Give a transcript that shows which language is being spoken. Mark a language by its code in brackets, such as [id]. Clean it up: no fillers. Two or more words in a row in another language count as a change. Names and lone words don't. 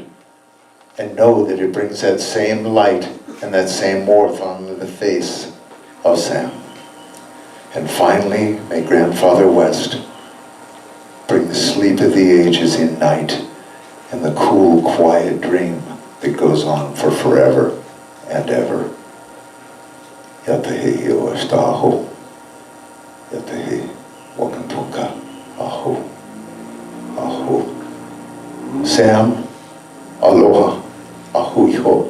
[en] And know that it brings that same light and that same warmth on the face of Sam. And finally, may Grandfather West bring the sleep of the ages in night and the cool, quiet dream that goes on for forever and ever. [lkt] Yatahe Oashtaho. Yatahe Wakantoka. Aho. Aho. [haw] Sam, aloha. Ahuiho.